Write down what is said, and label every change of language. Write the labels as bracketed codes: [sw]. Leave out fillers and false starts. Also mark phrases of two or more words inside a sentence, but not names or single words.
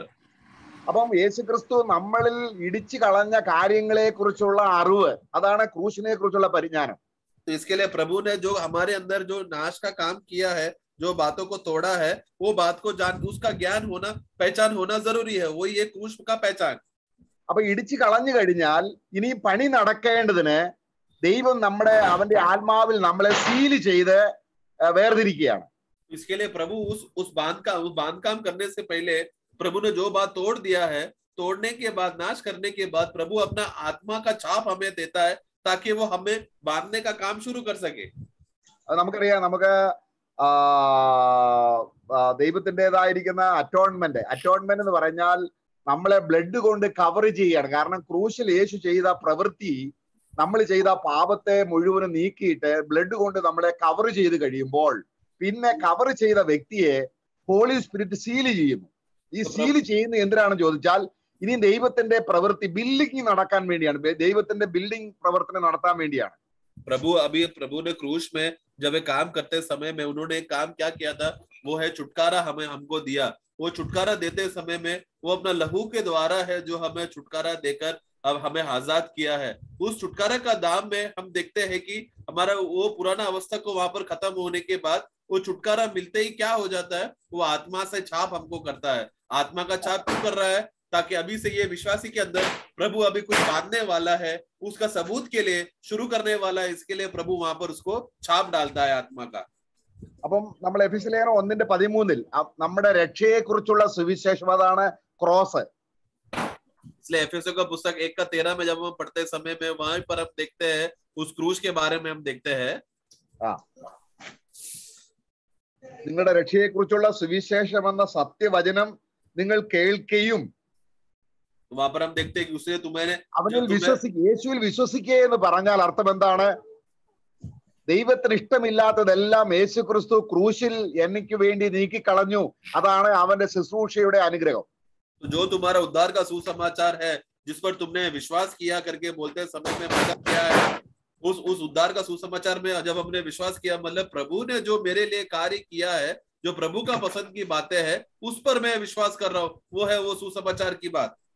[ml] അപ്പം യേശു ക്രിസ്തു നമ്മളിൽ ഇടിച്ചു കളഞ്ഞ കാര്യങ്ങളെ കുറിച്ചുള്ള അറിവ്, അതാണ് ക്രൂശിനെ കുറിച്ചുള്ള പരിജ്ഞാനം. [hi] तो इसके लिए प्रभु ने जो हमारे अंदर जो नाश का काम किया है, जो बातों को तोड़ा है, वो बात को जान, उसका ज्ञान होना, पहचान होना जरूरी है। वही ये क्रूस का पहचान। [ml] അപ്പൊ ഇടിച്ചു കളഞ്ഞു കഴിഞ്ഞാൽ ഇനി പണി നടക്കേണ്ടതിന് ദൈവം അവന്റെ ആത്മാവിൽ നമ്മളെ സീല് ചെയ്ത് വേർതിരിക്കുകയാണ്. [hi] इसके लिए प्रभु उस बांध काम करने से पहले प्रभु ने जो बात तोड़ दिया है, तोड़ने के बाद, नाश करने के बाद प्रभु अपना आत्मा का छाप हमें देता है ताकि वो हमें बांधने का काम शुरू कर सके. [ml] അത് നമുക്കറിയാം, നമുക്ക് ദൈവത്തിൻ്റെതായിരിക്കുന്ന അറ്റോൺമെന്റ് എന്ന് പറഞ്ഞാൽ നമ്മളെ ബ്ലഡ് കൊണ്ട് കവർ ചെയ്യാണ്. കാരണം ക്രൂശിൽ യേശു ചെയ്ത പ്രവൃത്തി, നമ്മൾ ചെയ്ത പാപത്തെ മുഴുവനും നീക്കിയിട്ട് ബ്ലഡ് കൊണ്ട് നമ്മളെ കവർ ചെയ്ത് കഴിയുമ്പോൾ പിന്നെ കവർ ചെയ്ത വ്യക്തിയെ [en] Holy Spirit [ml] സീല് ചെയ്യുന്നു. ഈ സീല് ചെയ്യുന്ന എന്തിനാണെന്ന് ചോദിച്ചാൽ ഇനി ദൈവത്തിന്റെ പ്രവൃത്തി ബിൽഡിംഗ് നടക്കാൻ വേണ്ടിയാണ്, ദൈവത്തിന്റെ ബിൽഡിംഗ് പ്രവർത്തനം നടത്താൻ വേണ്ടിയാണ്. [hi] प्रभु ने क्रूस में जब ये काम करते समय में उन्होंने एक काम क्या किया था, वो है छुटकारा हमको दिया। वो छुटकारा देते समय में वो अपना लहू के द्वारा है जो हमें छुटकारा देकर अब हमें आजाद किया है। उस छुटकारा का दाम में हम देखते हैं कि हमारा वो पुराना अवस्था को वहां पर खत्म होने के बाद वो छुटकारा मिलते ही क्या हो जाता है, वो आत्मा से छाप हमको करता है। आत्मा का छाप क्यों कर रहा है? ताकि अभी से ये विश्वासी के अंदर प्रभु अभी कुछ बांधने वाला है, उसका सबूत के लिए शुरू करने वाला है। इसके लिए प्रभु वहां पर उसको छाप डालता है आत्मा का. [ml] അപ്പം നമ്മൾ എഫെസ്യ ലേഖനം 1:13 നമ്മുടെ രക്ഷയെ കുറിച്ചുള്ള സുവിശേഷം അതാണ് ക്രോസ്. [hi] इसलिए एफेसियों का पुस्तक 1:13 में जब हम पढ़ते समय में वहां पर हम देखते हैं उस क्रूस के बारे में हम देखते हैं. [ml] നിങ്ങളുടെ രക്ഷയെ കുറിച്ചുള്ള സുവിശേഷം എന്ന സത്യവചനം നിങ്ങൾ കേൾക്കുകയും [hi] वहां पर हम देखते हैं कि उसने तुम्हें [ml] അവനിൽ വിശ്വസിക്കുക, യേശുവിൽ വിശ്വസിക്കുക എന്ന് പറഞ്ഞാൽ അർത്ഥം എന്താണ്? ദൈവത്തിന് ഇഷ്ടമില്ലാത്തതെല്ലാം യേശു ക്രിസ്തു ക്രൂശിൽ എനിക്ക് വേണ്ടി നീക്കിക്കളഞ്ഞു. അതാണ് അവന്റെ ശുശ്രൂഷയുടെ അനുഗ്രഹം. [hi] जो तुम्हारा उद्धार का सुसमाचार है, जिस पर तुमने विश्वास किया करके बोलते समय में मतलब क्या है, उस उद्धार का सुसमाचार में जब हमने विश्वास किया, मतलब प्रभु ने जो मेरे लिए कार्य किया है, जो प्रभु का पसंद की बातें हैं, उस पर मैं विश्वास कर रहा हूँ. वो है वो सुसमाचार की बात.